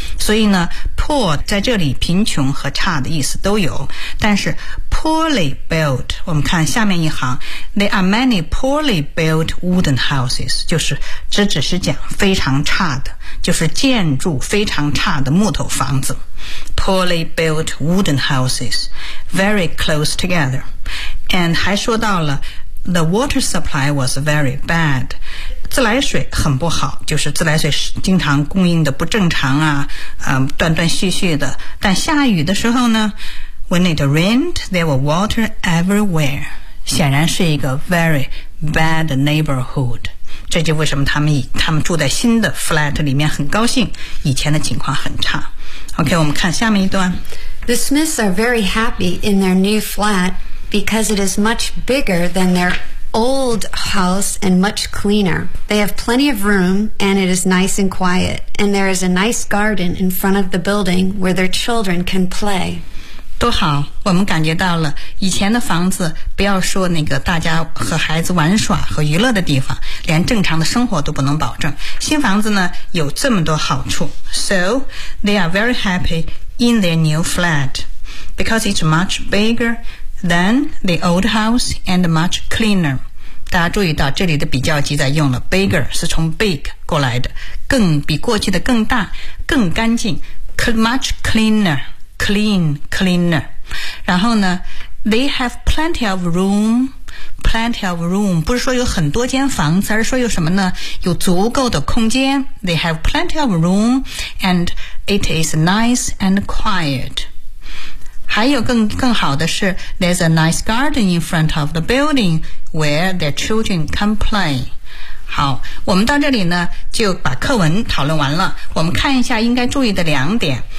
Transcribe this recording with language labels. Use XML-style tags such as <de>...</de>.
<zh>所以呢 ，poor 在这里贫穷和差的意思都有，但是 poorly built， 我们看下面一行 ，</zh> <en>there are many poorly built wooden houses，</en> <zh>就是这只是讲非常差的，就是建筑非常差的木头房子 ，poorly built wooden houses，</zh> <en>very close together，</en> <zh>and 还说到了。</zh> <en>The water supply was very bad.</en> <zh>自来水很不好，就是自来水经常供应的不正常啊，断断续续的。但下雨的时候呢</zh> <en>，When it rained, there were water everywhere.</en> <zh>显然是一个</zh> <en>very bad neighborhood.</en> <zh>这就为什么他们住在新的 flat 里面很高兴，以前的情况很差。 OK， 我们看下面一段。</zh> <en>The Smiths are very happy in their new flat. Because it is much bigger than their old house and much cleaner. They have plenty of room and it is nice and quiet. And there is a nice garden in front of the building where their children can play.</en> <zh>多好，我们感觉到了以前的房子不要说那个大家和孩子玩耍和娱乐的地方，连正常的生活都不能保证。新房子呢有这么多好处。</zh> <en>So, they are very happy in their new flat. Because it's much biggerThen the old house and much cleaner.</en> <zh>大家注意到这里的比较级在用了 bigger 是从 big 过来的，更比过去的更大，更干净 ，</zh> <en>much cleaner,</en> <zh>clean, cleaner. 然后呢 ，</zh> <en>they have plenty of room.</en> <zh>Plenty of room 不是说有很多间房子，而是说有什么呢？有足够的空间。</zh> <en>They have plenty of room and it is nice and quiet.</en> <zh>还有更好的是</zh> <en>,there's a nice garden in front of the building where their children can play.</en> <zh>好，我们到这里呢就把课文讨论完了。我们看一下应该注意的两点。</zh>